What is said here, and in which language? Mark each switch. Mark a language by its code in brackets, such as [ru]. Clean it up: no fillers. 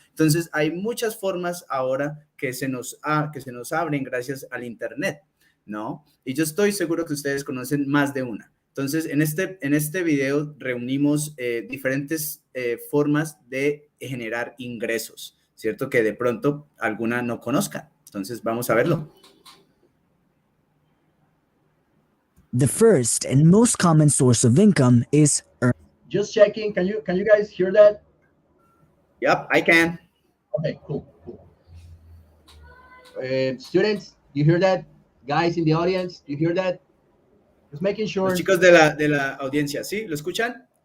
[es] Entonces, hay muchas formas ahora que se nos abren gracias al Internet, ¿no? Y yo estoy seguro que ustedes conocen más de una. Entonces, en este video reunimos diferentes formas de generar ingresos, ¿cierto? Que de pronto alguna no conozcan. Entonces, vamos a verlo. [en] The first and most common source of income is Just checking. Can you guys hear that? Yep, I can. Okay, cool. Students, you hear that? Guys in the audience, you hear that? Just making sure. [es] Los chicos de la audiencia, ¿sí? ¿Lo escuchan?